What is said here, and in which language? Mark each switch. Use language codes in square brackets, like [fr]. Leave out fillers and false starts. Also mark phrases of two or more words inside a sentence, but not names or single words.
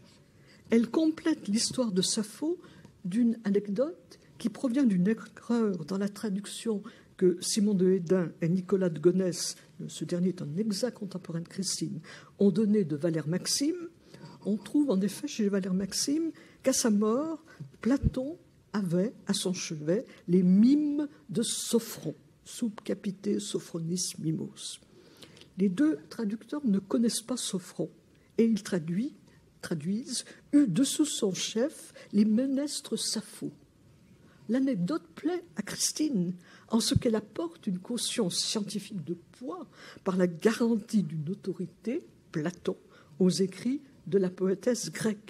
[fr] Elle complète l'histoire de Sappho d'une anecdote qui provient d'une erreur dans la traduction que Simon de Hédin et Nicolas de Gonesse, ce dernier est un exact contemporain de Christine, ont donné de Valère Maxime. On trouve en effet chez Valère Maxime qu'à sa mort, Platon avait à son chevet les mimes de Sophron, [la] sub capite Sophronis mimos. [fr] Les 2 traducteurs ne connaissent pas Sophron et ils traduisent eu dessous son chef les ménestres Sappho. L'anecdote plaît à Christine en ce qu'elle apporte une caution scientifique de poids par la garantie d'une autorité, Platon, aux écrits de la poétesse grecque.